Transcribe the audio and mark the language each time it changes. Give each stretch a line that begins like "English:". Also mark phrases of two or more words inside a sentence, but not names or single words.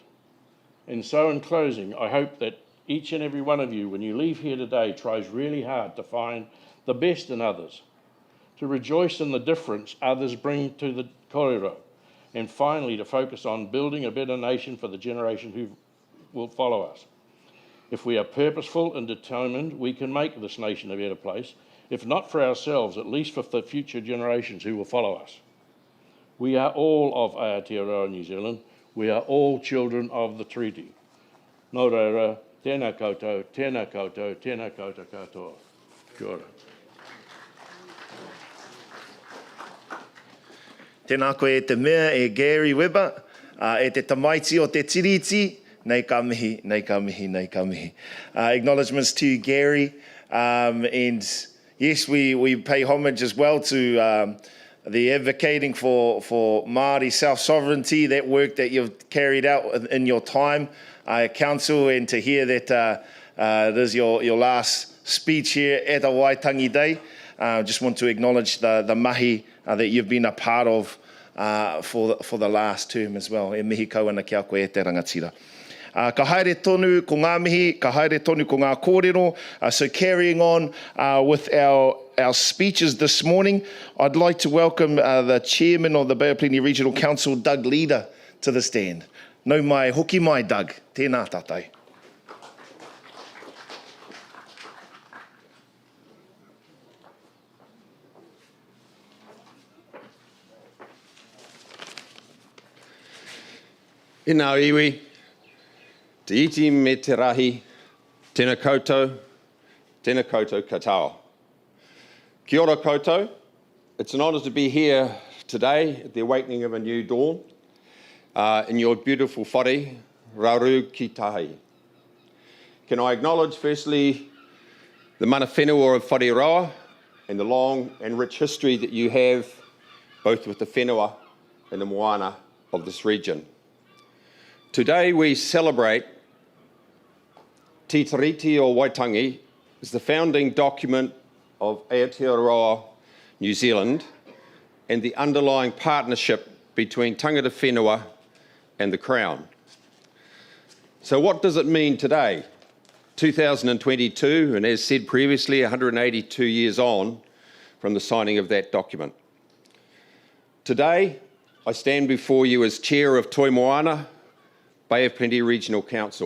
English: And so in closing, I hope that each and every one of you, when you leave here today, tries really hard to find the best in others, to rejoice in the difference others bring to the kōrero, and finally to focus on building a better nation for the generation who will follow us. If we are purposeful and determined, we can make this nation a better place, if not for ourselves, at least for the future generations who will follow us. We are all of Aotearoa, New Zealand. We are all children of the treaty.
Māori: Nō reira, tēnā koutou, tēnā koutou, tēnā koutou katoa. Kia ora. Tēnā koe e te mea e Gary Weber, e te tamaiti o te tiriti, nei ka mihi, nei ka mihi, nei ka mihi.
English: Acknowledgements to you, Gary. And yes, we pay homage as well to the advocating for Māori self-sovereignty, that work that you've carried out in your time, council, and to hear that it is your last speech here at a Waitangi Day. Just want to acknowledge the mahi that you've been a part of for the last term as well.
Māori: E mihi kauana kia koe e te rangatira. Ka haere tonu ko ngā mihi, ka haere tonu ko ngā kōrero.
English: So carrying on with our speeches this morning, I'd like to welcome the chairman of the Bay of Plenty Regional Council, Doug Leader, to the stand.
Māori: Nau mai, hoki mai, Doug. Tēnā tātai. E nā iwi, te iti me te rahi, tēnā koutou katoa. Kia ora koutou.
English: It's an honour to be here today at the awakening of a new dawn in your beautiful whare, Rauru ki tahi. Can I acknowledge firstly the
Māori: mana whenua
English: of Whareroa and the long and rich history that you have both with the whenua and the moana of this region. Today we celebrate Te Tiriti o Waitangi as the founding document of Aotearoa, New Zealand, and the underlying partnership between
Māori: tangata whenua
English: and the Crown. So what does it mean today? 2022, and as said previously, 182 years on from the signing of that document. Today, I stand before you as Chair of Toi Moana, Bay of Plenty Regional Council.